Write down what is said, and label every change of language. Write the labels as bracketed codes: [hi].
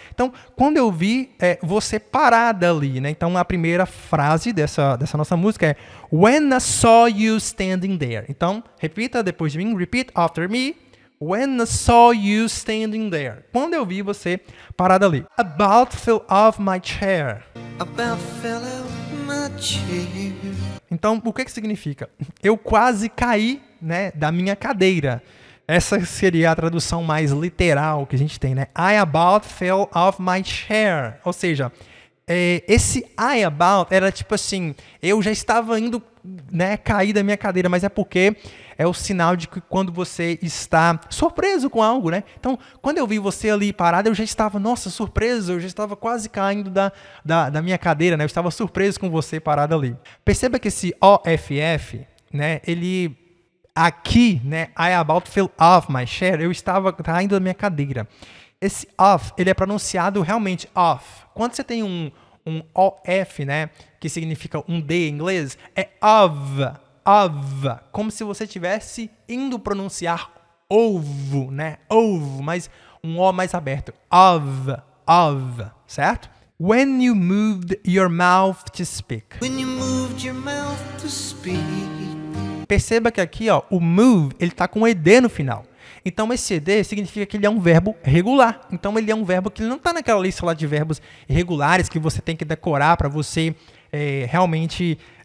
[pt] Então, quando eu vi você parada ali, né? Então, a primeira frase dessa nossa música é [en] When I saw you standing there. [pt] Então, repita depois de mim, [en] repeat after me. When I saw you standing there. [pt] Quando eu vi você parada ali. [en] About fell off my chair. About fell off my chair. [pt] Então, o que significa? Eu quase caí, né, da minha cadeira. Essa seria a tradução mais literal que a gente tem, né? [en] I about fell off my chair. [pt] Ou seja, esse I about era tipo assim, eu já estava indo, né, cair da minha cadeira, mas é porque é o sinal de que quando você está surpreso com algo, né? Então, quando eu vi você ali parado, eu já estava, nossa, surpreso, eu já estava quase caindo da minha cadeira, né? Eu estava surpreso com você parado ali. Perceba que esse OFF, né, ele aqui, né, [en] I about fell off my chair, [pt] eu estava caindo da minha cadeira. Esse off, ele é pronunciado realmente off. Quando você tem um OF, né, que significa um D em inglês, é of, como se você estivesse indo pronunciar ovo, né, ovo, mas um O mais aberto, of, certo? [en] When you moved your mouth to speak. When you moved your mouth to speak. [pt] Perceba que aqui, ó, o move, ele está com um ed no final. Então, esse ed significa que ele é um verbo regular. Então, ele é um verbo que não está naquela lista lá de verbos irregulares que você tem que decorar para você realmente